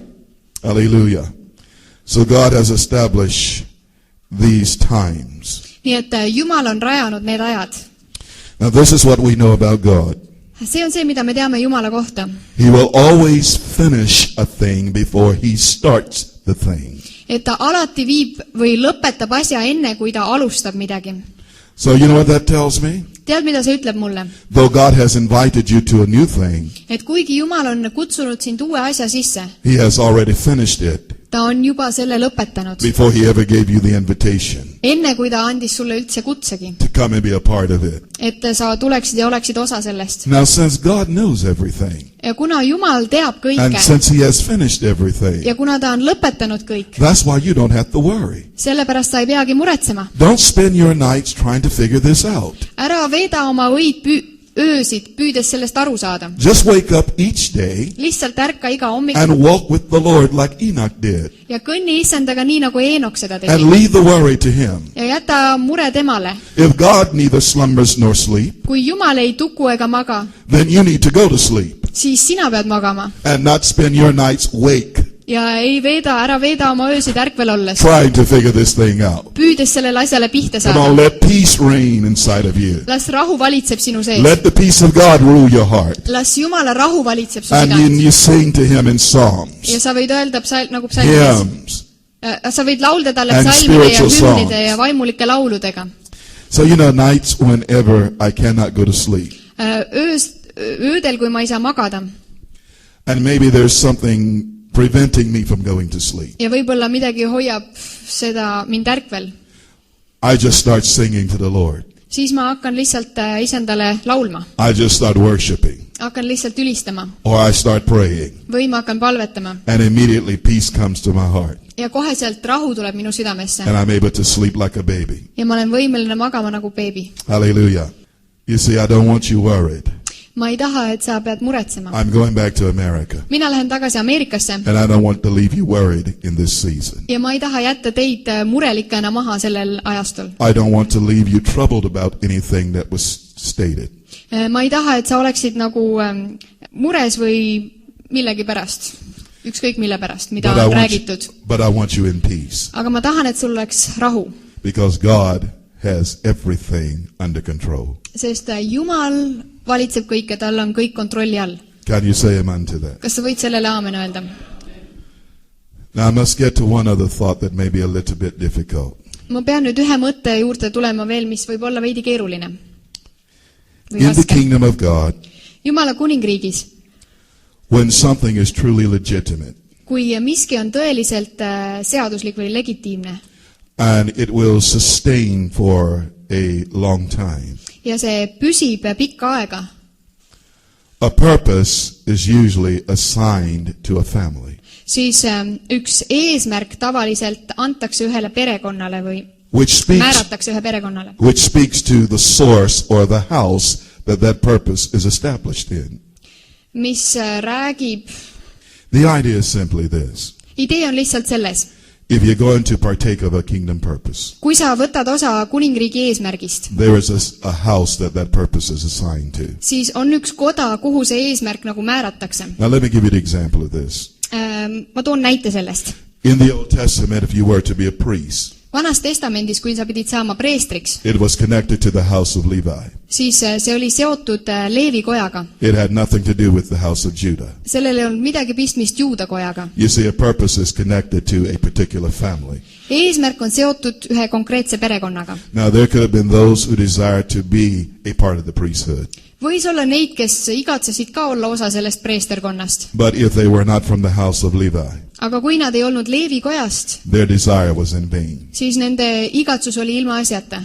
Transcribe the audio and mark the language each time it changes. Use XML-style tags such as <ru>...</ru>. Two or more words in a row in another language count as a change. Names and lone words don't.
<en>Hallelujah. So God has established these times.</en> <et>Nii et Jumal on rajanud need ajad.</et> <en>Now this is what we know about God.</en> <et>See on see, mida me teame Jumala kohta.</et> <en>He will always finish a thing before he starts the thing.</en> <et>Et ta alati viib või lõpetab asja enne, kui ta alustab midagi.</et> <en>So you know what that tells me?</en> <et>Tead, mida see ütleb mulle?</et> <en>Though God has invited you to a new thing,</en> <et>Et kuigi Jumal on kutsunud sind uue asja sisse,</et> <en>he has already finished it</en> <et>ta on juba selle lõpetanud.</et> <en>before he ever gave you the invitation</en> <et>Enne, kui ta andis sulle üldse kutsegi.</et> <en>to come and be a part of it.</en> <et>Et sa tuleksid ja oleksid osa sellest.</et> <en>Now since God knows everything,</en> <et>Ja kuna Jumal teab</et> <en>and</en> <et>kõike</et> <en>since he has finished everything,</en> <et>ja kuna ta on lõpetanud kõik,</et> <en>that's why you don't have to worry.</en> <et>sellepärast sa ei peagi muretsema.</et> <en>Don't spend your nights trying to figure this out.</en> <et>Ära veeda oma öösid püüdes sellest aru saada.</et> <en>Just wake up each day</en> <et>Lihtsalt ärka iga hommik</et> <en>and walk with the Lord like Enoch did.</en> <et>ja kõnni Issandaga nii, nagu Eenok seda tegi.</et> <en>And leave the worry to him.</en> <et>Ja jäta mure temale.</et> <en>If God neither slumbers nor sleep,</en> <et>Kui Jumal ei tuku ega maga,</et> <en>then you need to go to sleep</en> <et>siis sina pead magama.</et> <en>and not spend your nights awake</en> <et>Ja ära veeda oma öösid ärkvel olles.</et> <en>trying to figure this thing out.</en> <et>Püüdes sellele asjale pihta</et> <en>Come on,</en> <et>saada.</et> <en>let peace reign inside of you.</en> <et>Las rahu valitseb sinu sees.</et> <en>Let the peace of God rule your heart.</en> <et>Las Jumala rahu valitseb su</et> <en>And</en> <et>südant.</et> <en>you sing to him in psalms,</en> <et>Ja sa võid öelda nagu psalmides.</et> <en>hymns.</en> <et>Sa võid laulda talle</et> <en>And</en> <et>psalmide ja</et> <en>spiritual</en> <et>hümnide</et> <en>songs.</en> <et>ja vaimulike lauludega.</et> <en>So you know, nights whenever I cannot go to sleep.</en> <et>Öödel, kui ma ei saa magada.</et> <en>And maybe there's something preventing me from going to sleep.</en> <et>Ja võib-olla midagi hoiab seda mind ärkvel.</et> <en>I just start singing to the Lord.</en> <et>Siis ma hakkan lihtsalt Isandale laulma.</et> <en>I just start worshiping.</en> <et>Hakkan lihtsalt ülistama.</et> <en>Or I start praying.</en> <et>Või ma hakkan palvetama.</et> <en>And immediately peace comes to my heart.</en> <et>Ja koheselt rahu tuleb minu südamesse.</et> <en>And I'm able to sleep like a baby.</en> <et>Ja ma olen võimeline magama nagu beebi.</et> <en>Hallelujah. You see, I don't want you worried.</en> <et>ma ei taha, et sa pead muretsema.</et> <en>I'm going back to America.</en> <et>Mina lähen tagasi Ameerikasse.</et> <en>And I don't want to leave you worried in this season.</en> <et>Ja ma ei taha jätta teid murelikena maha sellel ajastul.</et> <en>I don't want to leave you troubled about anything that was stated.</en> <et>Ma ei taha, et sa oleksid nagu mures või millegi pärast. Ükskõik mille pärast, mida on räägitud.</et> <en>But I want you in peace.</en> <et>Aga ma tahan, et sul oleks rahu.</et> <en>Because God has everything under control.</en> <et>Sest Jumal valitseb kõike, tal on kõik kontrolli all.</et> <en>Can you say amen to that?</en> <et>Kas sa võid sellele aamen öelda?</et> <en>Now I must get to one other thought that may be a little bit difficult.</en> <et>Ma pean nüüd ühe mõtte juurde tulema veel, mis võib olla veidi keeruline.</et> <en>In the kingdom of God,</en> <et>Jumala kuningriigis,</et> <en>when something is truly legitimate,</en> <et>kui miski on tõeliselt seaduslik või legitiimne,</et> <en>and it will sustain for a long time,</en> <et>ja see püsib pikka aega,</et> <en>a purpose is usually assigned to a family,</en> <et>siis üks eesmärk tavaliselt antakse ühele perekonnale või</et> <en>which</en> <et>määratakse ühe perekonnale,</et> <en>speaks to the source or the house that purpose is established in.</en> <et>mis räägib,</et> <en>The idea is simply this.</en> <et>idee on lihtsalt selles,</et> <en>If you're going to partake of a kingdom purpose,</en> <et>kui sa võtad osa kuningriigi eesmärgist,</et> <en>there is a house that purpose is assigned to.</en> <et>siis on üks koda, kuhu see eesmärk nagu määratakse.</et> <en>Now let me give you the example of this.</en> <et>Ma toon näite sellest.</et> <en>In the Old Testament, if you were to be a priest,</en> <et>Vanas testamendis, kui sa pidid saama preestriks,</et> <en>it was connected to the house of Levi.</en> <et>siis see oli seotud Leevi kojaga.</et> <en>It had nothing to do with the house of Judah.</en> <et>Sellel ei olnud midagi pistmist Juuda kojaga.</et> <en>You see, a purpose is connected to a particular family.</en> <et>Eesmärk on seotud ühe konkreetse perekonnaga.</et> <en>Now there could have been those who desired to be a part of the priesthood.</en> <et>Võis olla neid, kes igatsesid ka olla osa sellest preesterkonnast.</et> <en>But if they were not from the house of Levi,</en> <et>Aga kui nad ei olnud Leevi kojast,</et> <en>their desire was in vain.</en> <et>siis nende igatsus oli ilma asjata.</et>